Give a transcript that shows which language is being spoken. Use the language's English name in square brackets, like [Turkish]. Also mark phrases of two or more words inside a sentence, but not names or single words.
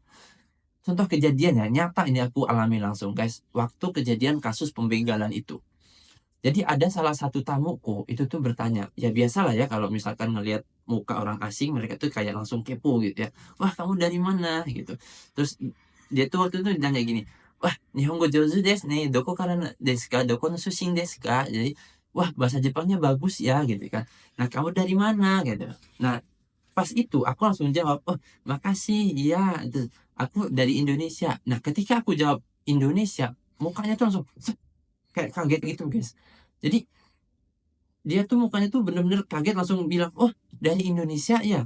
[Indonesian] Contoh kejadian ya, nyata ini aku alami langsung guys, waktu kejadian kasus pembegalan itu. Jadi ada salah satu tamuku itu tuh bertanya, ya biasalah ya kalau misalkan ngelihat muka orang asing mereka tuh kayak langsung kepo gitu ya. Wah, kamu dari mana gitu. Terus dia tuh waktu itu nanya gini, wah, [Japanese] 日本語上手ですね、どこからですか、どこの出身ですか. [Indonesian] Jadi, wah, bahasa Jepangnya bagus ya gitu kan. Nah, kamu dari mana gitu. Nah, pas itu aku langsung jawab, oh makasih, iya, aku dari Indonesia. Nah, ketika aku jawab Indonesia, mukanya tuh langsung kayak kaget gitu guys. Jadi dia tuh mukanya tuh bener-bener kaget langsung bilang, oh dari Indonesia ya.